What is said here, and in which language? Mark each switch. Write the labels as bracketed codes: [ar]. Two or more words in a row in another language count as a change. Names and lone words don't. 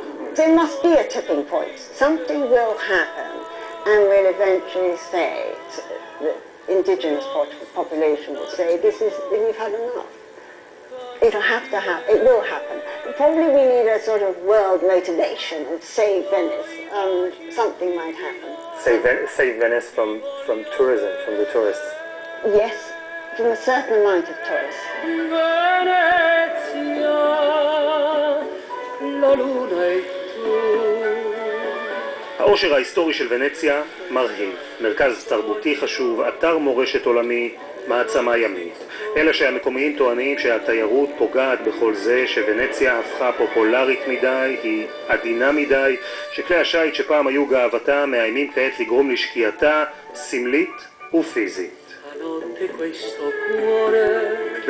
[en] There must be a tipping point. Something will happen and will eventually say, the indigenous population will say, we've had enough. It'll have to happen. It will happen. Probably we need a sort of world motivation and save Venice. Something might happen. Save Venice from tourism, from the tourists. Yes, from a certain amount of tourists. [it] Venezia, la luna e tu. [he] העושר ההיסטורי של ונציה מרהיב. מרכז תרבותי חשוב, אתר מורשת עולמי, מעצמה ימית. אלא שהמקומיים טוענים שהתיירות פוגעת בכל זה, שוונציה הפכה פופולרית מדי, היא עדינה מדי, שכלי השיט שפעם היו גאוותה מאיימים כעת לגרום לשקיעתה סמלית ופיזית.